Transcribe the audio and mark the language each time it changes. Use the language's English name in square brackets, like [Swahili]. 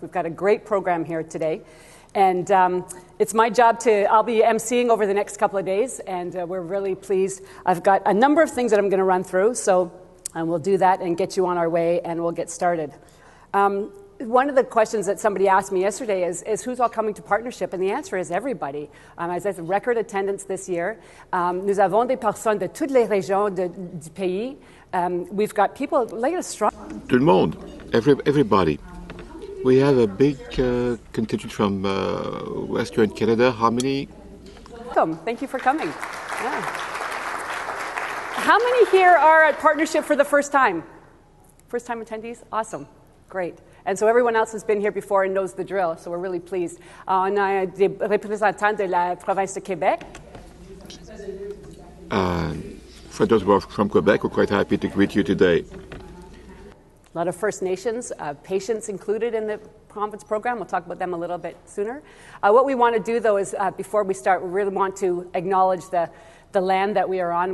[English] We've got a great program here today. And it's my job I'll be emceeing over the next couple of days, and we're really pleased. I've got a number of things that I'm going to run through, so we'll do that and get you on our way, and we'll get started. One of the questions that somebody asked me yesterday is who's all coming to partnership, and the answer is everybody. As I said, record attendance this year. [French] Nous avons des personnes de toutes les régions du pays. [English] We've got people like a strong. [French] Tout le monde, [English] everybody. We have a big contingent from Western Canada. How many? Welcome. Thank you for coming. Yeah. How many here are at partnership for the first time? First time attendees? Awesome. Great. And so everyone else has been here before and knows the drill, so we're really pleased. [French] On a des représentants de la province de Québec. [English] For those who are from Quebec, we're quite happy to greet you today. A lot of First Nations, patients included in the conference program. We'll talk about them a little bit sooner. What we want to do, though, is before we start, we really want to acknowledge the land that we are on.